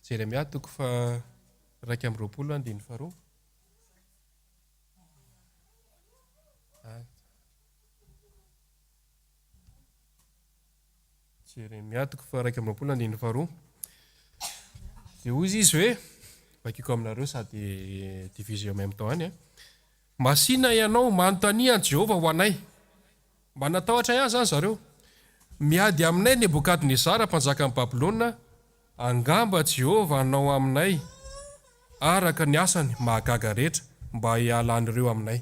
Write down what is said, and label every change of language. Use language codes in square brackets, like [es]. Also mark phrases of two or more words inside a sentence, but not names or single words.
[mg] Jeremia 1:2. Jeremia 1:2. Dia hoy izy hoe, vakiko aminareo sady division [fr] en même temps [mg] any. Masina ianao manontania Jehovah ho anay. Mba natahotra ihany zany zareo. Miady aminay Nebokadnezara mpanjakan'ny Babilôna, angamba Jehovah hanao aminay araka ny asany mahagaga rehetra mba hialan'ireo aminay.